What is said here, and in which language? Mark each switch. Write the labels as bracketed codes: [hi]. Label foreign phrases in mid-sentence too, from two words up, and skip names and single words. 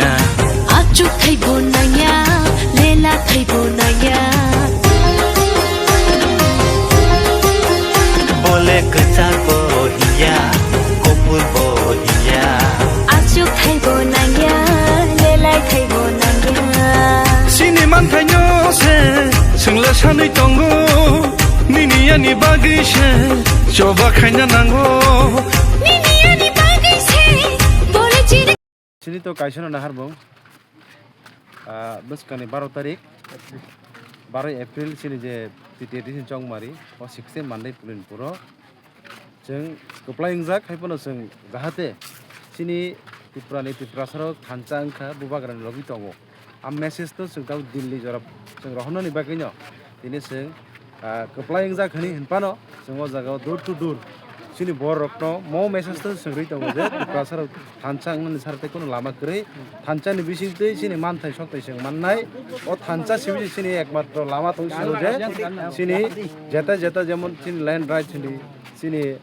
[trp] आजुक थै बनाया लेला थै बनाया बोले गोसा बहिया गुफुर बहिया आजुक थै बनाया लेला थै बनाया sini manthaino se singla sanai tongo nini ani bagai se choba khaina nango निनियानि बागै से बोले चिरे Sini to kaisano nahar bong. Buskani 12 tarik 12 April sini je TTT sin chongmari o 16 Monday pulin puro. Jeng applying jak haipono jeng jahate sini Tiprasaro thansang kha bubagran logi tongo. Am message to jeng tau Delhi jorap jeng rohno ni bagino. Tini jeng applying jak hani hinpano jeng o jaga [en] door to door [trp] sini bor rokno mo message to sengri tongo je Tiprasaro thansang ni sarte kono lama krei thansani bisingte sini manthai soktai seng mannai o thansa sibi sini ekmatro lama tong je sini jeta jemon sini land right sini